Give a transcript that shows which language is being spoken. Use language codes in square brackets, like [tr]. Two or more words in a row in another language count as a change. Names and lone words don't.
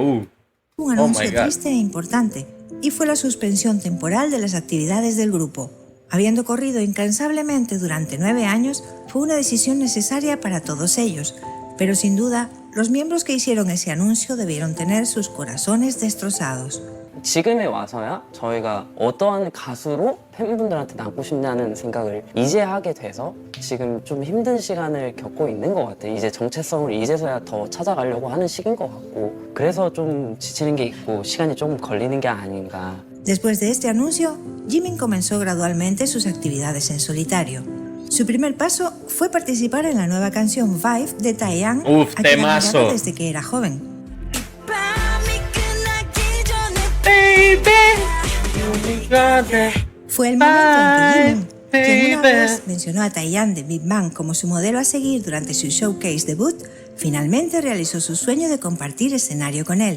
[es] Un anuncio triste e importante, y fue la suspensión temporal de las actividades del grupo. Habiendo corrido incansablemente durante 9 años, fue una decisión necesaria para todos ellos, pero sin duda, los miembros que hicieron ese anuncio debieron tener sus corazones destrozados. [ko] 지금에 와서야 저희가 어떠한 가수로 팬분들한테 남고 싶냐는 생각을 이제 하게 돼서 지금 좀 힘든 시간을 겪고 있는 것 같아요. 이제 정체성을 이제서야 더 찾아가려고 하는 시기인 것 같고 그래서 좀 지치는 게 있고 시간이 조금 걸리는 게 아닌가. [es] Después de este anuncio, Jimin comenzó gradualmente sus actividades en solitario. Su primer paso fue participar en la nueva canción Vibe de Taeyang, a quien admiraba desde que era joven. Fue el momento en que Jimin, quien una vez mencionó a Taeyang de Big Bang como su modelo a seguir durante su showcase debut, finalmente realizó su sueño de compartir escenario con él.